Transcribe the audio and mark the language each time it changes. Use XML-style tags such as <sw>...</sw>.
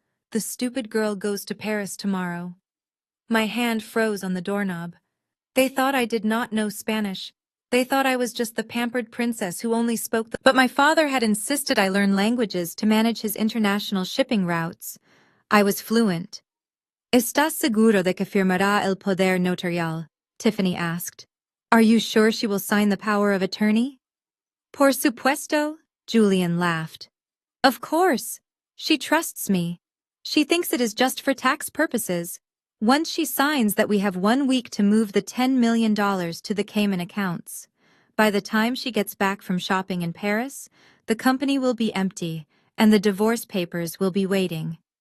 <en>The stupid girl goes to Paris tomorrow. My hand froze on the doorknob. They thought I did not know Spanish. They thought I was just the pampered princess who only spoke But my father had insisted I learn languages to manage his international shipping routes. I was fluent.</en> <es>¿Estás seguro de que firmará el poder notarial?</es> <en>Tiffany asked. Are you sure she will sign the power of attorney?</en> <es>Por supuesto,</es> <en>Julian laughed. Of course. She trusts me. She thinks it is just for tax purposes. Once she signs that, we have 1 week to move the $10 million to the Cayman accounts. By the time she gets back from shopping in Paris, the company will be empty, and the divorce papers will be waiting.</en>